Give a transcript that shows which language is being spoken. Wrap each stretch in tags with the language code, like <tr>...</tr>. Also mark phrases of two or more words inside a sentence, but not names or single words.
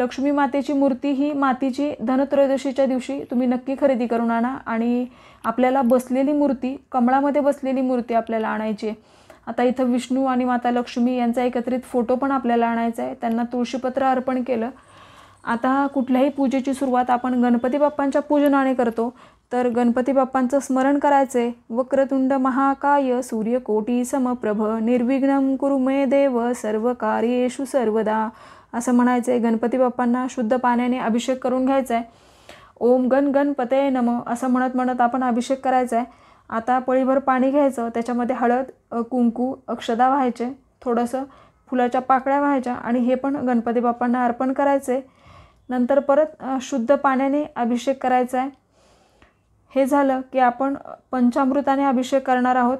<mr>लक्ष्मी मातेची मूर्ती ही मातीची धनत्रयोदशीच्या दिवशी तुम्ही नक्की खरेदी करून आणा आणि आपल्याला बसलेली मूर्ती, कमळामध्ये बसलेली मूर्ती आपल्याला आणायची आहे. आता इथं विष्णू आणि माता लक्ष्मी यांचा एकत्रित फोटो पण आपल्याला आणायचा आहे. त्यांना तुळशीपत्र अर्पण केलं. आता कुठल्याही पूजेची सुरुवात आपण गणपती बाप्पांच्या पूजनाने करतो. तर गणपती बाप्पांचं स्मरण करायचे.</mr> <sa>वक्रतुंड महाकाय सूर्यकोटी समप्रभ निर्विघ्नं कुरु मे देव सर्व कार्येषु सर्वदा</sa> <mr>असं म्हणायचं. गणपती बाप्पांना शुद्ध पाण्याने अभिषेक करून घ्यायचा आहे.</mr> <sa>ओम गण गणपतये नमः</sa> <mr>असं म्हणत म्हणत आपण अभिषेक करायचा आहे. आता पळीभर पाणी घ्यायचं, त्याच्यामध्ये हळद कुंकू अक्षदा व्हायचे, थोडंसं फुलाच्या पाकळ्या व्हायच्या आणि हे पण गणपती बाप्पांना अर्पण करायचे. नंतर परत शुद्ध पाण्याने अभिषेक करायचा आहे. हे झालं की आपण पंचामृताने अभिषेक करणार आहोत.</mr>